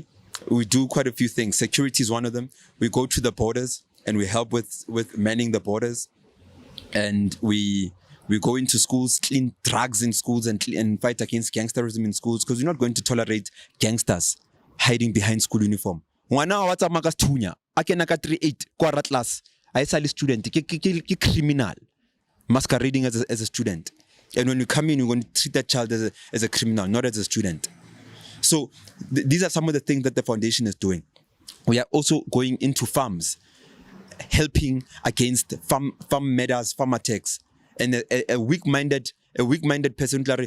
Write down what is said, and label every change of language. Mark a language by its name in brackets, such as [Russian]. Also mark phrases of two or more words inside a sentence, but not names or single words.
[English] We do quite a few things. Security is one of them. We go to the borders and we help with manning the borders, and we go into schools, clean drugs in schools, and fight against gangsterism in schools, because we're not going to tolerate gangsters hiding behind school uniform. [Southern Sotho] Ngwana wa tsamaya ka sethunya a kena ka 38 kwa ratlas a isa le student ke [English] criminal masquerading as a student, and when you come in, you're going to treat that child as a criminal, not as a student. So these are some of the things that the foundation is doing. We are also going into farms, helping against farm murders, farm attacks, and a weak-minded person.